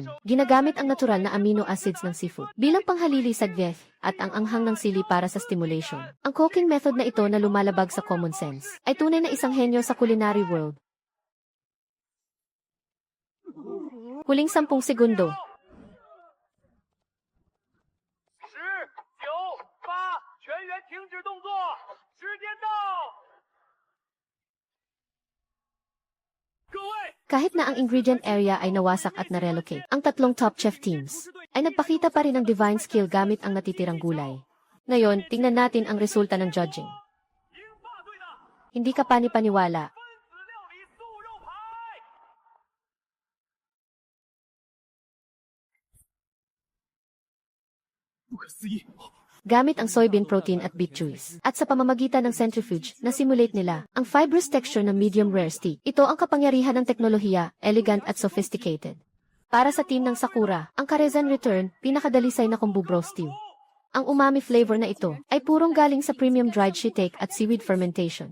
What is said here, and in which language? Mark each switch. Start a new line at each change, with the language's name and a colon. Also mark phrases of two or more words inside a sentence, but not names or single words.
Filipino: Ginagamit ang natural na amino acids ng seafood bilang panghalili sa gveth at ang anghang ng sili para sa stimulation. Ang
English: cooking method
Filipino: na ito na lumalabag sa
English: common sense
Filipino: ay tunay na isang henyo sa
English: culinary world.
Filipino: Huling 10 segundo.
Chinese: 全员停止动作，时间到。各位，
Filipino: Kahit na ang
English: ingredient area
Filipino: ay nawasak at na-relocate, ang tatlong
English: top chef teams
Filipino: ay nagpakita pa rin ng
English: divine skill
Filipino: gamit ang natitirang gulay. Ngayon, tingnan natin ang resulta ng judging.
Chinese: 英法队的
Filipino: Hindi ka pani-paniwala.
Chinese: 分子料理素肉排。不可思议！
Filipino: Gamit ang
English: soybean protein
Filipino: at
English: beet juice.
Filipino: At sa pamamagitan ng centrifuge, na-simulate nila ang
English: fibrous texture
Filipino: ng
English: medium rare steak.
Filipino: Ito ang kapangyarihan ng teknolohiya, elegant at sophisticated. Para sa team ng Sakura, ang Karezan Return, pinakadalisay na
English: kombu bro stew.
Filipino: Ang
English: umami flavor
Filipino: na ito ay purong galing sa
English: premium dried shiitake
Filipino: at
English: seaweed fermentation.